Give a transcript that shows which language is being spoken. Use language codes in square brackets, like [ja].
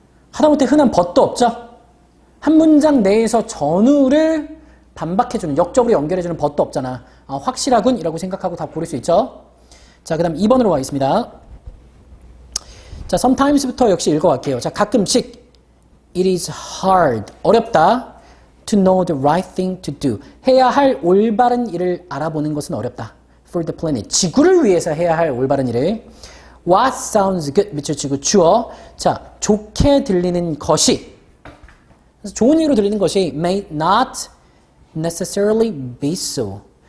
[ko] 하다못해 흔한 but도 없죠? 한 문장 내에서 전후를 반박해주는, 역접으로 연결해주는 but도 없잖아. 아, 확실하군? 이라고 생각하고 답 고를 수 있죠? 자, 그 다음 2번으로 가겠습니다. 자, sometimes부터 역시 읽어갈게요. [en] 자, 가끔씩 it is hard, [ko] 어렵다 [en] to know the right thing to do. [ko] 해야 할 올바른 일을 알아보는 것은 어렵다. [en] for the planet, [ko] 지구를 위해서 해야 할 올바른 일을. [en] what sounds good, [ko] 밑줄 치고 주어. 자, 좋게 들리는 것이, 그래서 좋은 일로 들리는 것이 [en] may not necessarily be so.